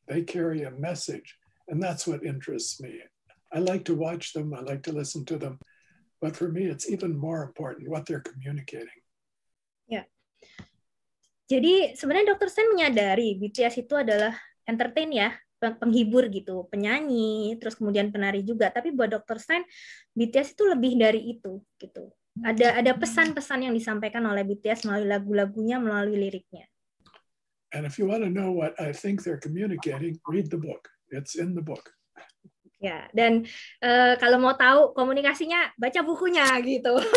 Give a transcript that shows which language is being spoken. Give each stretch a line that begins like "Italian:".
English: They carry a message, and that's what interests me. I like to watch them, I like to listen to them, but for me, it's even more important what they're communicating.
Indonesian: Ya. Jadi sebenarnya Dr. Stein menyadari BTS itu adalah entertain ya, penghibur gitu, penyanyi, terus kemudian penari juga. Tapi buat Dr. Stein, BTS itu lebih dari itu gitu. Ada pesan-pesan yang disampaikan oleh BTS melalui lagu-lagunya, melalui liriknya.
English: And if you want to know what I think they're communicating, read the book. It's in the book.
Indonesian: Ya, dan kalau mau tahu komunikasinya, baca bukunya gitu.